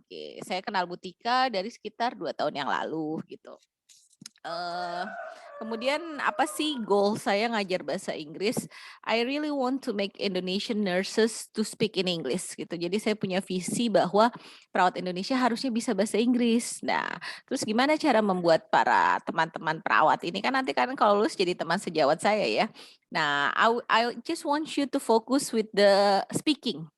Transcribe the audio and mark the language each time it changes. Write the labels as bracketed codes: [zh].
[id] Oke, saya kenal Bu Tika dari sekitar 2 tahun yang lalu gitu. Kemudian apa sih goal saya ngajar bahasa Inggris? [en] I really want to make Indonesian nurses to speak in English gitu. [id] Jadi saya punya visi bahwa perawat Indonesia harusnya bisa bahasa Inggris. Nah, terus gimana cara membuat para teman-teman perawat ini kan nanti kan kalau lulus jadi teman sejawat saya ya. [en] Nah, I just want you to focus with the speaking.